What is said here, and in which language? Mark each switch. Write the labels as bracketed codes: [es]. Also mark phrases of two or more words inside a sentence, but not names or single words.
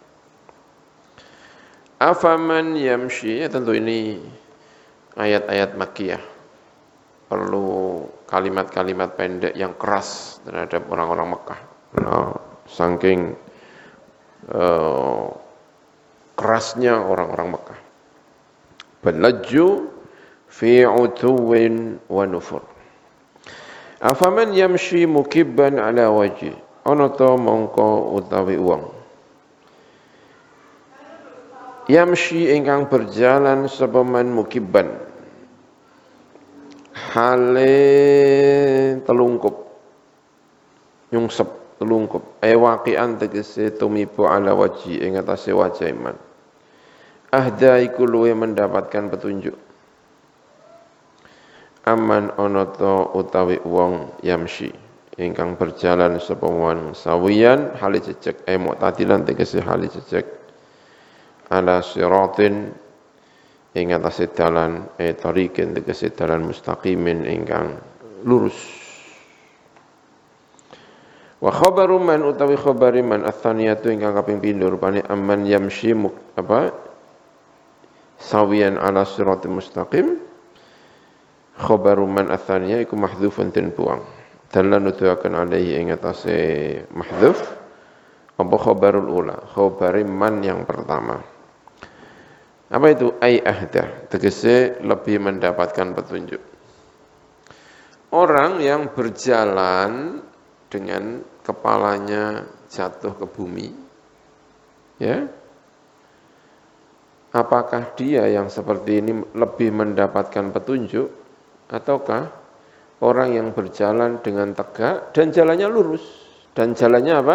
[ar] أفمن يمشي, [id] ya tentu ini ayat-ayat Makkiyah. Perlu kalimat-kalimat pendek yang keras terhadap orang-orang Mekah. Nah, saking kerasnya orang-orang Mekah. [ar] بل لجوا في عتو ونفور. أفمن يمشي مكبا على وجهه. [jv] Ana ta mongko utawi wong. Yamshi ingkang berjalan sapa [ar] من مكبا. [jv] Hale telungkup, nyungsep telungkup, waqi'an tegese tumibu [ar] على وجهه [jv] ing atase wajah iman. Ahda iku luwe [id] mendapatkan petunjuk. [jv] Aman ana ta utawi wong yamshi ingkang berjalan sapa wong sawiyan hale jejeg, mu'tadilan tegese hale jejeg. [ar] على صراط [jv] ing atase dalan tariqin tegese dalan mustaqimin ingkang lurus. [ar] وخبر من [jv] utawi [ar] خبر من الثانية [jv] ingkang kaping pindho rupane [ar] أمن يمشي سويا على صراط مستقيم. خبر من الثانية [jv] iku mahdhufun den buang. Dalan nuduhaken alaihi ing atase mahdhuf apa [ar] الخبر الأول خبر من [id] yang pertama. Apa itu? [ar] أي أهدى, [id] tegese lebih mendapatkan petunjuk. Orang yang berjalan dengan kepalanya jatuh ke bumi, ya, apakah dia yang seperti ini lebih mendapatkan petunjuk, ataukah orang yang berjalan dengan tegak dan jalannya lurus, dan jalannya apa?